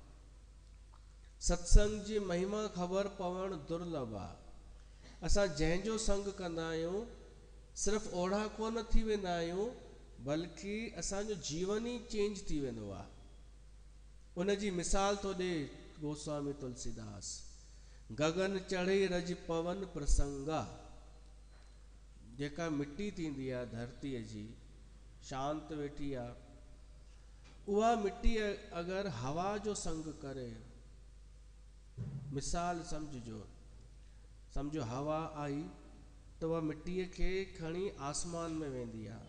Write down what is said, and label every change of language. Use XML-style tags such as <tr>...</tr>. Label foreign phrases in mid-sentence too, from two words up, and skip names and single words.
<sd>सत्संग जी महिमा ख़बर पवणु दुर्लभ आहे। असां जंहिंजो संग कंदा आहियूं सिर्फ़ु ओढ़ा कोन थी वेंदा आहियूं, बल्कि असांजो जीवन ई चेंज थी वेंदो आहे। उन जी मिसाल थो ॾे गोस्वामी तुलसीदास।</sd> <awa>गगन चढ़े रज पवन प्रसंगा।</awa> <sd>जेका मिट्टी थींदी आहे धरतीअ जी, शांत वेठी आहे, उहा मिट्टी अगरि हवा जो संग करे, मिसाल सम्झो हवा आई त उहा मिट्टीअ खे खणी आसमान में वेंदी आहे।</sd>